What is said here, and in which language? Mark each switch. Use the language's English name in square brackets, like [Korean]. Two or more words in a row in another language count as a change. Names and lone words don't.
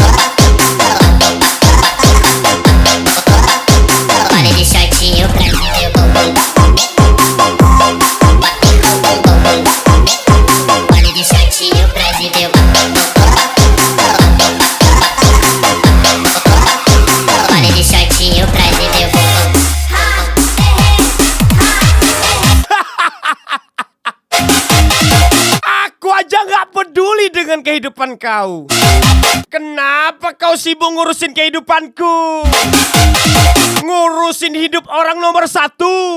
[Portuguese] Vale de shortinho pra exibir o bumbum. Vale de shortinho pra exibir o bumbum. Vale de shortinho pra exibir o bumbum. [Indonesian] Gak peduli dengan kehidupan kau. Kenapa kau sibuk ngurusin kehidupanku? Ngurusin hidup orang nomor satu.